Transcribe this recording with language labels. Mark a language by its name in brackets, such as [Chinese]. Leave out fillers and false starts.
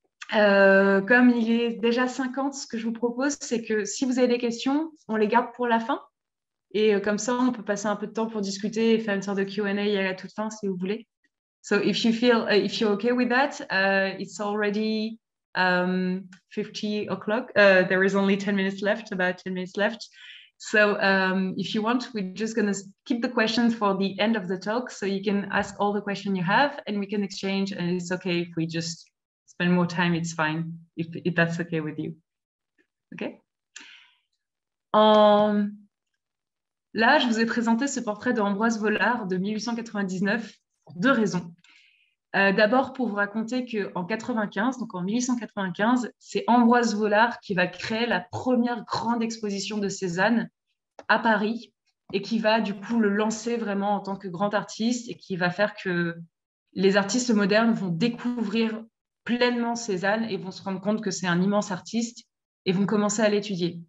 [French] Comme il est déjà 50, ce que je vous propose, c'est que si vous avez des questions, on les garde pour la fin. Et comme ça, on peut passer un peu de temps pour discuter et faire une sorte de Q&A à la toute fin, si vous voulez. [English] So if you're okay with that, it's already 50 o'clock. There is only 10 minutes left, about 10 minutes left. So if you want, we're just going to keep the questions for the end of the talk, so you can ask all the questions you have and we can exchange, and it's okay if we just spend more time, it's fine, if that's okay with you. Okay. [French] Là, je vous ai présenté ce portrait d'Ambroise Vollard de 1899 pour 2 raisons. D'abord, pour vous raconter qu'en 95, donc en 1895, c'est Ambroise Vollard qui va créer la première grande exposition de Cézanne à Paris, et qui va du coup le lancer vraiment en tant que grand artiste, et qui va faire que les artistes modernes vont découvrir pleinement Cézanne et vont se rendre compte que c'est un immense artiste et vont commencer à l'étudier.